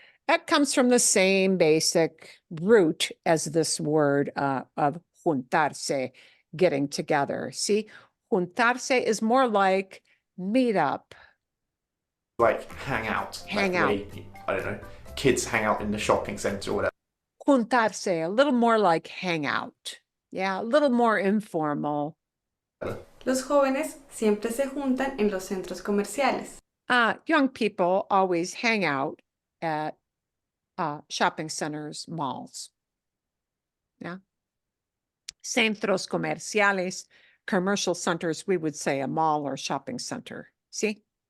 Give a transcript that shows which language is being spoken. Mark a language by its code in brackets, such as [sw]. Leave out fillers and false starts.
[en] That comes from the same basic root as this word of juntarse, getting together. See, juntarse is more like meet up. Like hang out. Hang out. I don't know, kids hang out in the shopping center or whatever. Juntarse, a little more like hang out. Yeah, a little more informal. [es] Los jóvenes siempre se juntan en los centros comerciales. [en] Young people always hang out at shopping centers, malls. Yeah. [es] Centros comerciales, [en] commercial centers, we would say a mall or shopping center. See?